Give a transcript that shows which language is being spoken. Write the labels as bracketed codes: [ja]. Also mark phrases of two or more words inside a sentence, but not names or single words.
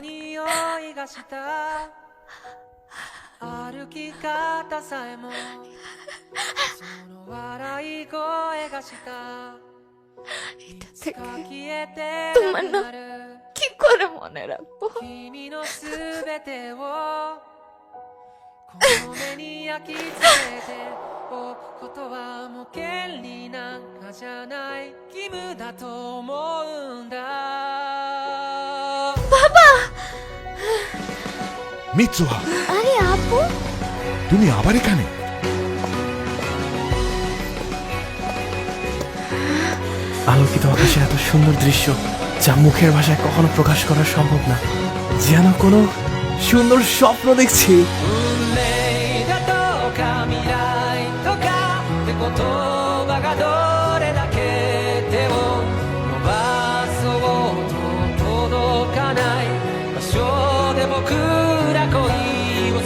[ja] 匂いがした歩き方さえもその笑い声がしたいつか消えてなくなる [bn] কি করে মনে রাখবো? [ja] 君のすべてをこの目に焼き付けておくことはもう権利なんかじゃない義務だと思うんだ [bn] বাবা! মিৎসুহা, আরে আপু, তুমি আবার এখানে? আলোকিত আকাশে এত সুন্দর দৃশ্য যা মুখের ভাষায় কখনো প্রকাশ করা সম্ভব না, যেন কোনো সুন্দর স্বপ্ন দেখছি। [ja] だとか未来とかって言葉がどれだけ手を伸ばそうと届かない場所で僕ら恋をす